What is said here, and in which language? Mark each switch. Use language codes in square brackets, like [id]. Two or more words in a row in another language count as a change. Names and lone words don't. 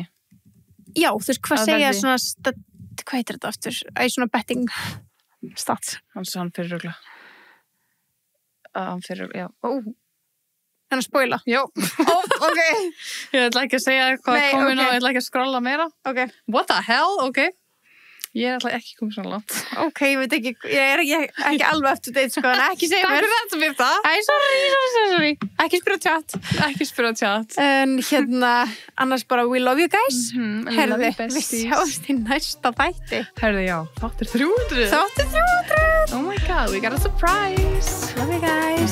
[is] Já, þú veist, hvað segja svona... Hvað heitir þetta aftur? Æ, svona betting... Stats. Hann fyrir rögla. Hann fyrir, já. Hann að spoila. Já. Ok. Ég ætla ekki að segja hvað komin og ég ætla ekki að skrolla meira. Ok. [en] What the hell? [is] Ok. Ég ætla ekki að koma svona langt. Ok, ég veit ekki, ég er ekki alveg [en] up to date, [is] sko, en ekki segja mér. Takk fyrir þetta, Birta. Æ, sorry. Ekki spyrja chat. En hérna, annars bara [en] we love you guys. [is] Herði, við sjáumst í næsta þætti. Herði, já. Þáttur 300. [en] Oh my god, we got a surprise. Love you guys.